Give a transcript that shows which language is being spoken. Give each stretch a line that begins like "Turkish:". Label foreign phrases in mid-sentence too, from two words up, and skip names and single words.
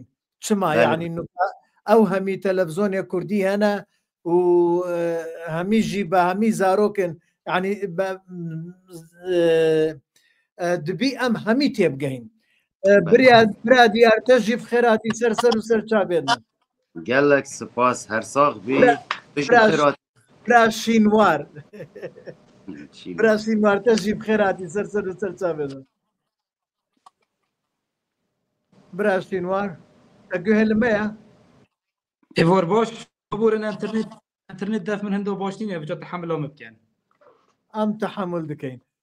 Kurdish: Çima yani ew hemî televizyonê Kurdî hene û hemî jî bi hemî zarokên yani dibî em hemî têbigehîn. Bira diyar te jî xêratî ser û serçavên me. Gelek spas her sax bî برا شینوار برا شینوار te jî bixêratî ser û serçavên me. Bira şînwar te guhê li me ye? Êvar baş biborin internet def min hindo baş nîne evca tehemûla me bikin. Em tehemûl dikein.